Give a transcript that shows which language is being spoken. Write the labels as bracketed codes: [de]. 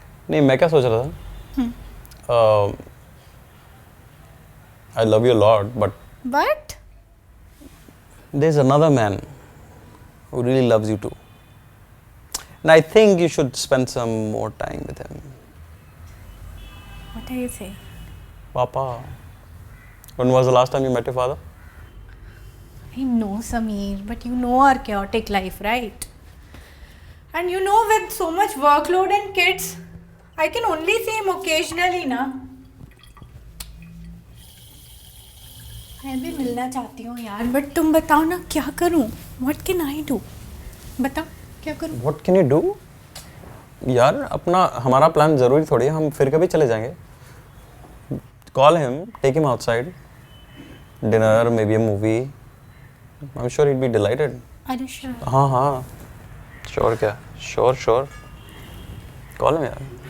[hi] नहीं, मैं क्या सोच रहा था, [en] I love you a lot, but But? there's another man who really loves you too. And I think you should spend some more time with him. What are you saying? Papa, when was the last time you met your father? I know, Sameer, but you know our chaotic life, right? And you know, with so much workload and kids, I can only see him occasionally, na? [hi] मैं भी मिलना चाहती हूँ यार, but तुम बताओ ना क्या करूँ? [en] What can I do? [hi] बताओ क्या करूँ? [en] What can you do? [hi] यार हमारा प्लान जरूरी थोड़ी है, हम फिर कभी चले जाएंगे. [en] Call him, take him outside, dinner, maybe a movie. I'm sure he'd be delighted. Are you sure? हाँ. Sure क्या? Sure. Call him यार.